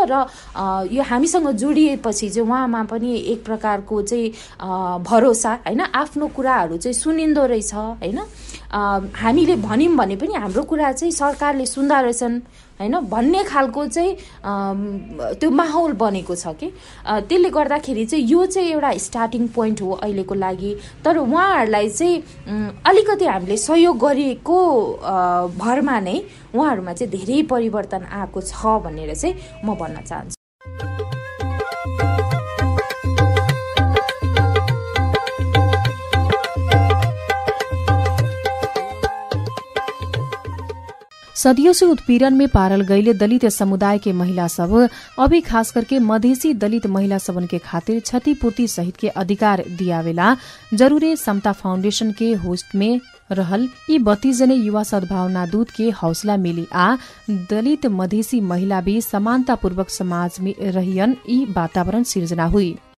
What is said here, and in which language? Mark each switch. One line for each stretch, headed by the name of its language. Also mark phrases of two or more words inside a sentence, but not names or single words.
Nepali: र यो हामीसँग जोडिएपछि चाहिँ उहाँमा पनि एक प्रकारको चाहिँ भरोसा हैन, आफ्नो कुराहरू चाहिँ सुनिन्दो रहेछ हैन, हामीले भन्यौँ भने पनि हाम्रो कुरा चाहिँ सरकारले सुन्दा रहेछन् हैन भन्ने खालको चाहिँ त्यो माहौल बनेको छ कि। त्यसले गर्दाखेरि चाहिँ यो चाहिँ एउटा
English: starting point
Nepali: हो अहिलेको लागि। तर उहाँहरूलाई चाहिँ अलिकति हामीले सहयोग गरेको भरमा नै उहाँहरूमा चाहिँ धेरै परिवर्तन आएको छ भनेर चाहिँ म भन्न चाहन्छु।
Bhojpuri: सदियों से उत्पीड़न में पारल गईले दलित समुदाय के महिला सब अभी खास करके मधेसी दलित महिला सबन के खातिर क्षतिपूर्ति सहित के अधिकार दियावेला जरूरे समता फाउंडेशन के होस्ट में रहल यी 32 जने युवा सद्भावना दूत के हौसला मिली आ दलित मधेसी महिला भी समानतापूर्वक समाज में रहियन यी वातावरण सिर्जना हुई।